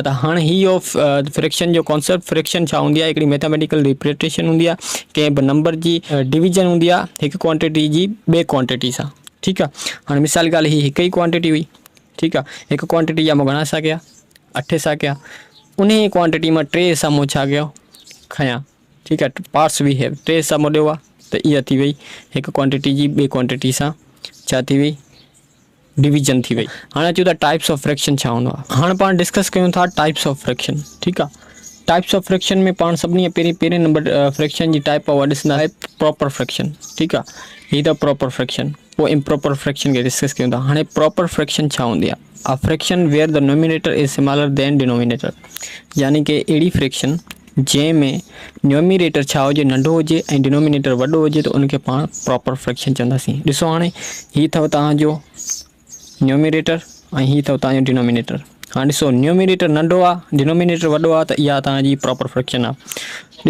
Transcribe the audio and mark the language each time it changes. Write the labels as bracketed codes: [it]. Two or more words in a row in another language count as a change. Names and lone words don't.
[sd] त हाणे हीअ फ्रैक्शन जो कॉन्सेप्ट, फ्रैक्शन छा हूंदी आहे, हिकिड़ी [en] mathematical representation [sd] हूंदी आहे, कंहिं बि नंबर जी डिवीजन हूंदी आहे हिकु क्वांटिटी जी ॿिए क्वांटिटी सां, ठीक आहे। हाणे मिसाल ॻाल्हि हीअ हिकु ई क्वांटिटी हुई, ठीक आहे, हिकु क्वांटिटी जा मूं घणा हिसा कया, 8 हिसा कया, उन ई क्वांटिटी मां 3 हिसा मूं छा कयो, खयां, ठीक आहे, [en] parts we have [sd] 3 हिसा मूं ॾियो आहे, त इहा थी वई हिकु क्वांटिटी जी ॿिए क्वांटिटी सां छा थी वई, डिवीजन थी वई। हाणे अचूं था [en] types of fraction [sd] छा हूंदो आहे। हाणे पाण डिस्कस कयूं था [en] types of fraction, [sd] ठीक आहे। [en] types of fraction [sd] में पाण सभिनी पहिरें [en] number fraction [sd] जी टाइप आहे ॾिसंदा आहे [en] proper fraction, [sd] ठीक आहे, हीअ त [en] proper fraction, [sd] पोइ [en] improper fraction [sd] खे डिस्कस कयूं था। हाणे [en] proper fraction [sd] छा हूंदी आहे, [en] a fraction where the numerator is smaller than denominator, [sd] यानी कि अहिड़ी फ्रैक्शन जंहिंमें न्यूमिनेटर छा हुजे, नंढो हुजे ऐं डिनोमिनेटर वॾो हुजे, त उनखे पाण [en] proper fraction [sd] चवंदासीं। ॾिसो हाणे हीअ अथव तव्हांजो न्यूमिनेटर ऐं हीअ अथव तव्हांजो डिनोमिनेटर। हाणे ॾिसो न्यूमिनेटर नंढो आहे, डिनोमिनेटर वॾो आहे, त इहा तव्हांजी [en] proper fraction [sd] आहे।